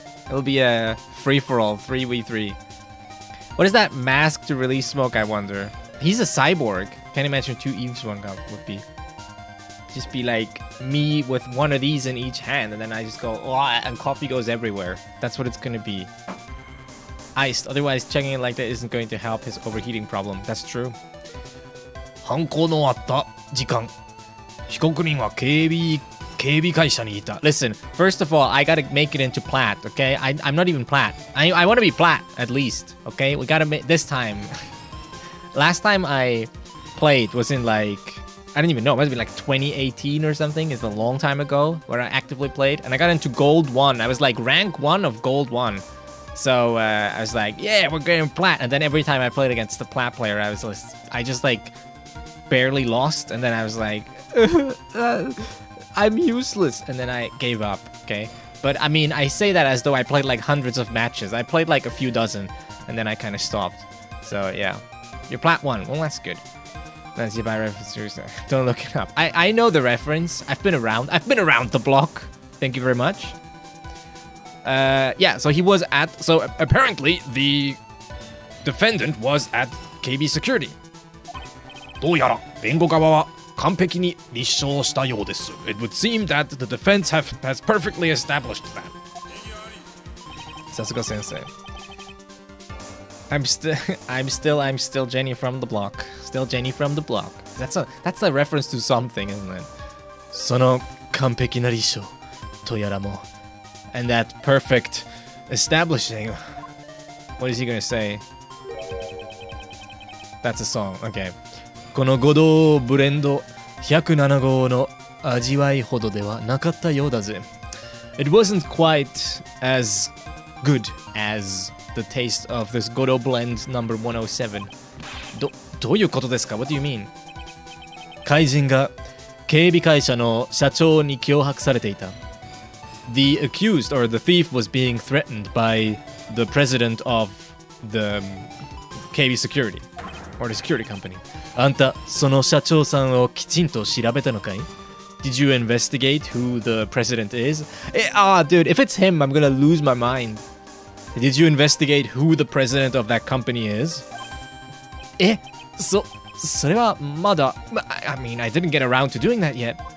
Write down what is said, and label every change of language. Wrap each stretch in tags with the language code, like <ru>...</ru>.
<en>It'll be a free-for-all, 3v3. What is that mask to release smoke, I wonder? He's a cyborg. Can't imagine 2 Eves 1 cup would be. Just be like me with 1 of these in each hand, and then I just go, oh, and coffee goes everywhere. That's what it's gonna be. Iced. Otherwise, checking it like that isn't going to help his overheating problem. That's true.</en> <ja>犯行のあった時間、被告人は警備会社にいた。</ja> <en>Listen, first of all, I gotta make it into plat, okay? I'm not even plat. I want to be plat, at least, okay? We gotta make this time. Last time I played was in like, I don't even know, it must be like 2018 or something. It's a long time ago where I actively played. And I got into gold 1. I was like rank 1 of gold 1. So I was like, yeah, we're getting plat. And then every time I played against the plat player, I just like barely lost. And then I was like, I'm useless. And then I gave up, okay? But I mean, I say that as though I played like hundreds of matches. I played like a few dozen, and then I kind of stopped. So yeah, you're plat 1. Well, that's good. That's your by reference. Don't look it up. I know the reference. I've been around the block. Thank you very much. Yeah, so he was at... So apparently the defendant was at KB Security.</en> <ja>どうやら弁護側は完璧に立証したようです。</ja> <en>It would seem that the defense has perfectly established that.</en> <ja>さすが先生。</ja> <en>I'm still Jenny from the block. Still Jenny from the block. That's a reference to something, isn't it?</en> <ja>その完璧な立証とやらも。</ja> <en>And that perfect establishing. What is he gonna say? That's a song. Okay.</en> <ja>この五道ブレンド107号の味わいほどではなかったようだぜ。</ja> <en>It wasn't quite as good as the taste of this Godo blend number 107.</en> <ja>どういうことですか?</ja> <en>What do you mean?</en> <ja>怪人が警備会社の社長に脅迫されていた。</ja> <en>The accused or the thief was being threatened by the president of the KB Security or the security company.</en> <ja>あんた、その社長さんをきちんと調べたのかい?</ja> <en>Did you investigate who the president is? Dude, if it's him, I'm gonna lose my mind. Did you investigate who the president of that company is?</en> <ja>それはまだ...</ja> <en>I mean, I didn't get around to doing that yet.</en>